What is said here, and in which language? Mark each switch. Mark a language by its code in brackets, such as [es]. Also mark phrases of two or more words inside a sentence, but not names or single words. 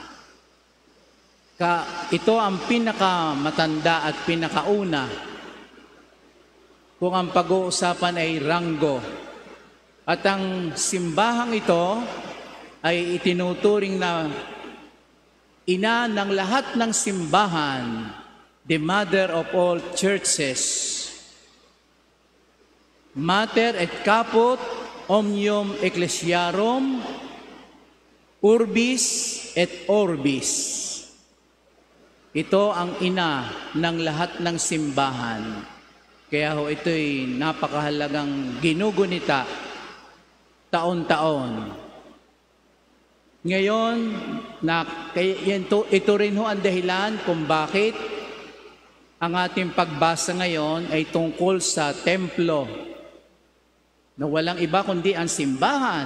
[tl] Ito ang pinakamatanda at pinakauna kung ang pag-uusapan ay ranggo. At ang simbahang ito ay itinuturing na ina ng lahat ng simbahan, [en] the mother of all churches. [la] Mater et caput omnium ecclesiarum, urbis et orbis. [tl] Ito ang ina ng lahat ng simbahan. Kaya ho ito'y napakahalagang ginugunita taon-taon. Ngayon, ito rin ho ang dahilan kung bakit ang ating pagbasa ngayon ay tungkol sa templo na walang iba kundi ang simbahan.